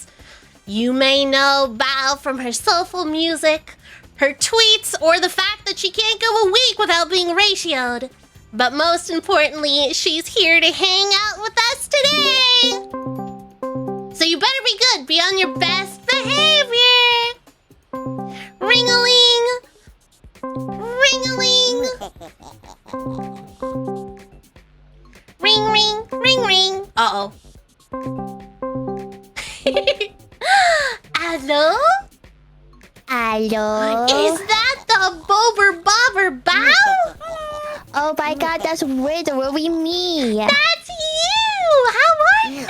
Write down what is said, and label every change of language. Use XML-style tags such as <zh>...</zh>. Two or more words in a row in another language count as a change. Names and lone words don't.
<en>You may know Bao from her soulful music, her tweets, or the fact that she can't go a week without being ratioed. But most importantly, she's here to hang out with us today. So you better be good, be on your best behavior. Ring-a-ling. Ring-a-ling. Ring, ring, ring, ring. Uh-oh. Hello? Hello? Is that the Bober Bobber Bow? Oh my god, that's literally me. That's you! How are you?</en>